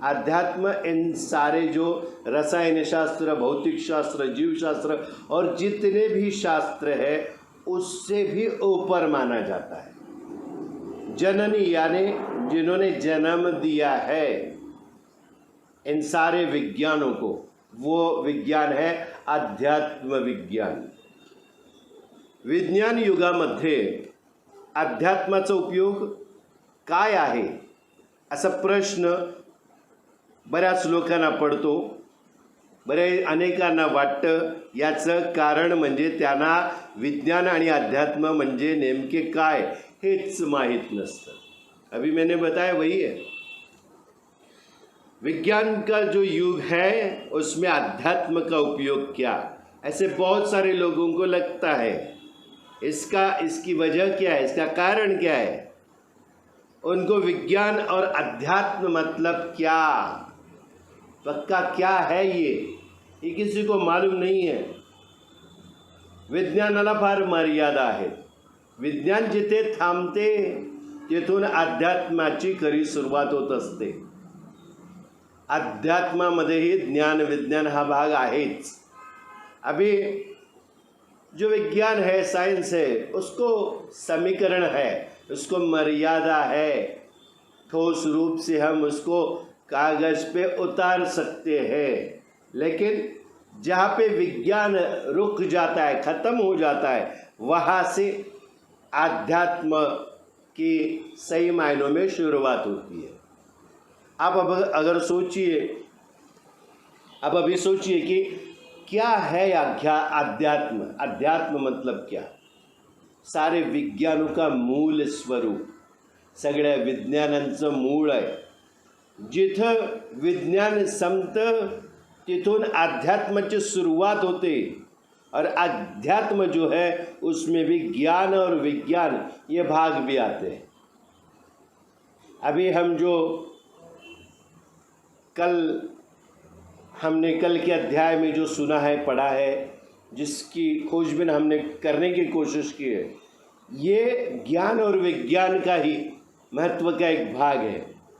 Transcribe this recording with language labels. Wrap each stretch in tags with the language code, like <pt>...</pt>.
<hi>अध्यात्म इन सारे जो रसायन शास्त्र, भौतिक शास्त्र, जीव शास्त्र और जितने भी शास्त्र है उससे भी ऊपर माना जाता है। जननी यानी जिन्होंने जन्म दिया है इन सारे विज्ञानों को, वो विज्ञान है अध्यात्म विज्ञान।</hi> <mr>विज्ञान युगामध्ये अध्यात्माचा उपयोग काय आहे असा प्रश्न बऱ्याच लोकांना पडतो। अनेकांना वाटतं याचं कारण म्हणजे त्यांना विज्ञान आणि अध्यात्म म्हणजे नेमके काय हेच माहीत नसतं।</mr> <hi>अभी मैंने बताया वही है। विज्ञान का जो युग है उसमें अध्यात्म का उपयोग क्या, ऐसे बहुत सारे लोगों को लगता है। इसकी वजह क्या है, इसका कारण क्या है? उनको विज्ञान और अध्यात्म मतलब क्या, पक्का क्या है ये किसी को मालूम नहीं है।</hi> <mr>विज्ञानाला फार मर्यादा आहेत। विज्ञान जिथे थांबते तिथून अध्यात्माची खरी सुरुवात होत असते। अध्यात्मामध्येही ज्ञान विज्ञान हा भाग आहेच।</mr> <hi>अभी जो विज्ञान है, साइंस है, उसको समीकरण है, उसको मर्यादा है। ठोस रूप से हम उसको कागज पे उतार सकते हैं, लेकिन जहाँ पे विज्ञान रुक जाता है, ख़त्म हो जाता है, वहाँ से आध्यात्म की सही मायनों में शुरुआत होती है। आप अब अगर सोचिए, अब अभी सोचिए कि क्या है अध्यात्म? अध्यात्म मतलब क्या? सारे विज्ञानों का मूल स्वरूप,</hi> <mr>सगळ्या विज्ञानांचं मूळ आहे। जिथं विज्ञान संपतं तिथून अध्यात्माची सुरुवात होते,</mr> <hi>और अध्यात्म जो है उसमें भी ज्ञान और विज्ञान ये भाग भी आते हैं। अभी हम जो हमने कल के अध्याय में जो सुना है, पढ़ा है, जिसकी खोजबीन हमने करने की कोशिश की है, ये ज्ञान और विज्ञान का ही महत्व का एक भाग है।</hi>